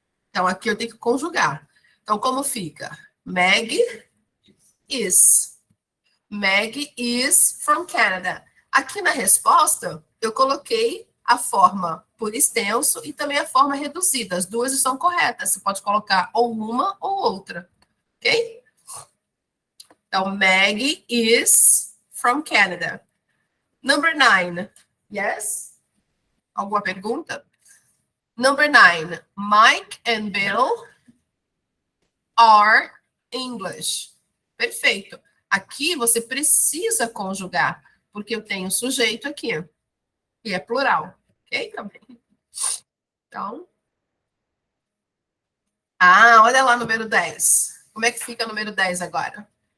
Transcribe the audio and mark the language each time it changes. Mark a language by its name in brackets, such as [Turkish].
[Portuguese] Então, aqui eu tenho que conjugar. Então, como fica? [English] Maggie is. Maggie is from Canada. [Portuguese] Aqui na resposta, eu coloquei a forma por extenso e também a forma reduzida. As duas estão corretas. Você pode colocar ou uma ou outra. Ok? Então, [English] Maggie is from Canada. Number 9. Yes? [Portuguese] Alguma pergunta? [English] Number 9. Mike and Bill are English. [Portuguese] Perfeito. Aqui você precisa conjugar, porque eu tenho sujeito aqui. E é plural. Ok? Também. Então. Olha lá, número 10. Como é que fica o número 10 agora?